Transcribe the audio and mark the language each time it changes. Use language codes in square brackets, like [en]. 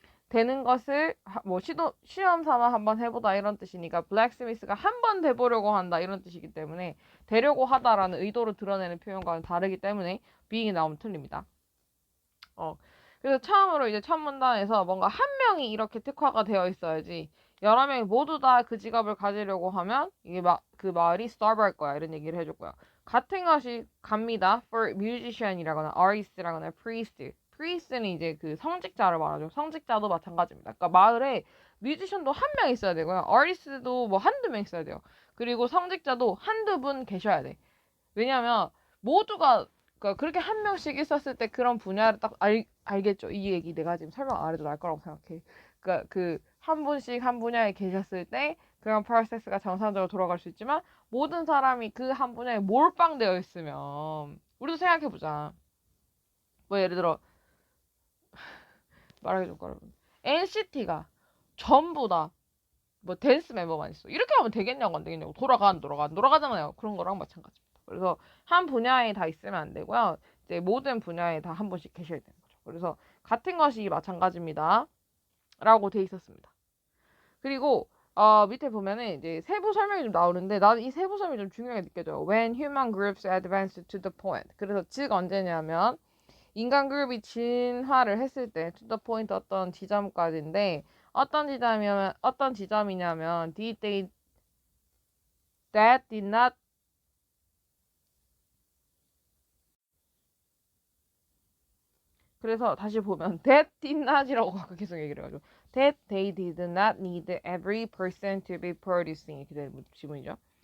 [ko] 되는 것을 뭐 시험 삼아 한번 해보다 이런 뜻이니까 blacksmith가 한 번 돼보려고 한다 이런 뜻이기 때문에 되려고 하다라는 의도를 드러내는 표현과는 다르기 때문에 being이 나오면 틀립니다. 그래서 처음으로 이제 첫 문단에서 뭔가 한 명이 이렇게 특화가 되어 있어야지 여러 명이 모두 다 그 직업을 가지려고 하면 이게 그 말이 starve할 거야 이런 얘기를 해줄 거야. 같은 것이 갑니다. for musician이라거나 artist라거나 priest. priest는 이제 그 성직자를 말하죠. 성직자도 마찬가지입니다. 그러니까 마을에 뮤지션도 한 명 있어야 되고요. artist도 뭐 한두 명 있어야 돼요. 그리고 성직자도 한두 분 계셔야 돼. 왜냐면 모두가 그러니까 그렇게 한 명씩 있었을 때 그런 분야를 딱 알겠죠. 이 얘기 내가 지금 설명 안 해도 알 거라고 생각해. 그러니까 그 한 분씩 한 분야에 계셨을 때 그런 프로세스가 정상적으로 돌아갈 수 있지만 모든 사람이 그 한 분야에 몰빵되어 있으면 우리도 생각해 보자. 뭐 예를 들어 말하기 좀 어려운 NCT가 전부 다 뭐 댄스 멤버만 있어. 이렇게 하면 되겠냐고 안 되겠냐고 돌아가잖아요. 그런 거랑 마찬가지입니다. 그래서 한 분야에 다 있으면 안 되고요. 이제 모든 분야에 다 한 분씩 계셔야 되는 거죠. 그래서 같은 것이 마찬가지입니다. 라고 돼 있었습니다. 그리고 밑에 보면은 이제 세부 설명이 좀 나오는데 나는 이 세부 설명이 좀 중요하게 느껴져요. [en] When human groups advance to the point. [ko] 그래서 즉 언제냐면 인간 그룹이 진화를 했을 때 [en] to the point [ko] 어떤 지점까지인데 어떤 지점이냐면 [en] that did not [ko] 그래서 다시 보면 that did not이라고 아까 계속 얘기를 해가지고 [en] that they did not need every person to be producing [ko] 이렇게 되는 지문이죠.